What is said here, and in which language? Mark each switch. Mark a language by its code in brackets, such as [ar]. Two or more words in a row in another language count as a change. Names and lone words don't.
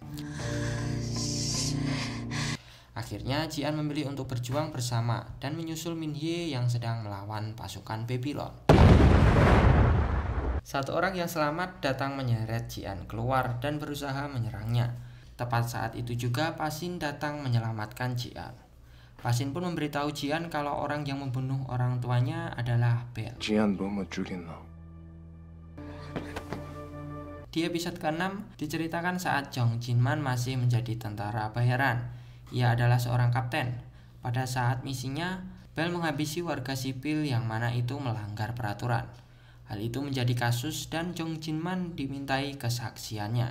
[id] Akhirnya Ji-an memilih untuk berjuang bersama dan menyusul Min-hye yang sedang melawan pasukan Babylon. Satu orang yang selamat datang menyeret Ji-an keluar dan berusaha menyerangnya. Tepat saat itu juga Pasin datang menyelamatkan Ji-an. Pasin pun memberitahu Ji-an kalau orang yang membunuh orang tuanya adalah Bell. [ko] Ji-an 너무 죽였나? [id] Di episode ke-6 diceritakan saat Jong Jinman masih menjadi tentara bayaran. Ia adalah seorang kapten. Pada saat misinya, Bell menghabisi warga sipil yang mana itu melanggar peraturan. Hal itu menjadi kasus dan Jong Jinman dimintai kesaksiannya.